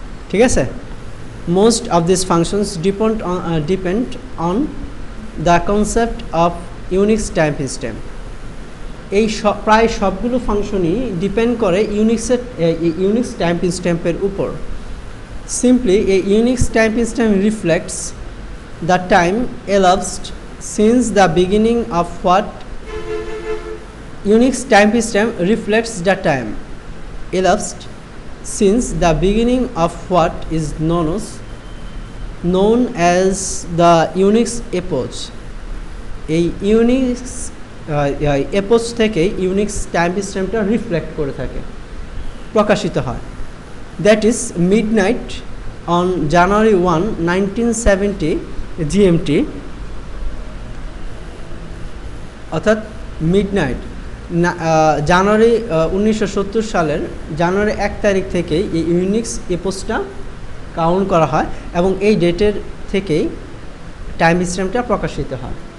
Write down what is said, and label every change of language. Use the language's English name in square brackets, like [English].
[English] ঠিক আছে, most of these functions depend on the concept of Unix time system, [Bangla] এই প্রায় সবগুলো ফাংশনই ডিপেন্ড করে ইউনিক্স টাইম স্ট্যাম্পের উপর। [English] simply a Unix time system reflects the time elapsed since the beginning of what Unix time system reflects the time elapsed since the beginning of what is known as the Unix epoch, [Bangla] এই Unix এপোচ থেকে Unix time সিস্টেমটা reflect করে থাকে, প্রকাশিত হয়। [English] that is midnight on January 1, 1970 GMT, [Bangla] অর্থাৎ midnight জানুয়ারি 1970 সালের জানুয়ারি 1 তারিখ থেকেই এই ইউনিক্স এপোচটা কাউন্ট করা হয় এবং এই ডেটের থেকেই টাইম সিস্টেমটা প্রকাশিত হয়।